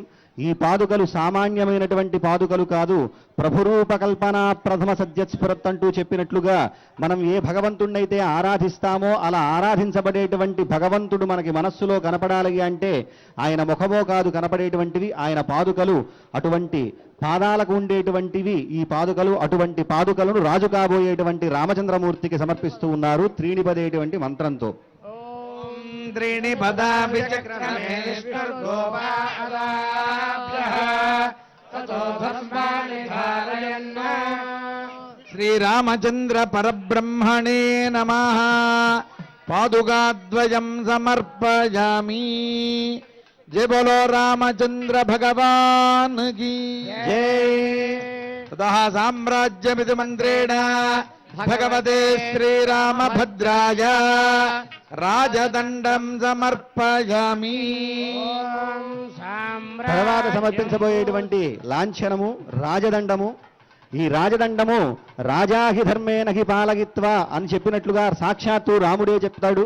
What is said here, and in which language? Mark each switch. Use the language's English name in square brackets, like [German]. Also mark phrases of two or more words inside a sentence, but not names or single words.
[Telugu] ఈ పాదుకలు సామాన్యమైనటువంటి పాదుకలు కాదు. [Sanskrit] प्रभुरूपकल्पन प्रथम सद्यस्फुरत् [Telugu] అంటూ చెప్పినట్లుగా మనం ఏ భగవంతుడినైతే ఆరాధిస్తామో అలా ఆరాధించబడేటువంటి భగవంతుడు మనకి మనస్సులో కనపడాలి అంటే ఆయన ముఖమో కాదు కనపడేటువంటివి ఆయన పాదుకలు. అటువంటి పాదాలకు ఉండేటువంటివి ఈ పాదుకలు. అటువంటి పాదుకలను రాజు కాబోయేటువంటి రామచంద్రమూర్తికి సమర్పిస్తూ ఉన్నారు త్రీణిపదేటువంటి మంత్రంతో. [Sanskrit] त्रीणि पदापि श्रीरामचंद्र परब्रह्मणे नमः पादुकाद्वयं समर्पयामि। [Hindi] जय बोलो रामचंद्र भगवान की जय। [Sanskrit] ततः साम्राज्यमिति मंत्रेण भगवते श्रीरामभद्राय राजदंडं समर्पयामि. [Telugu] తర్వాత సమర్పించబోయేటువంటి లాంఛనము రాజదండము. ఈ రాజదండము [Sanskrit] राजाहि धर्मेनहि पालयित्वा [Telugu] అని చెప్పినట్లుగా సాక్షాత్తు రాముడే చెప్తాడు.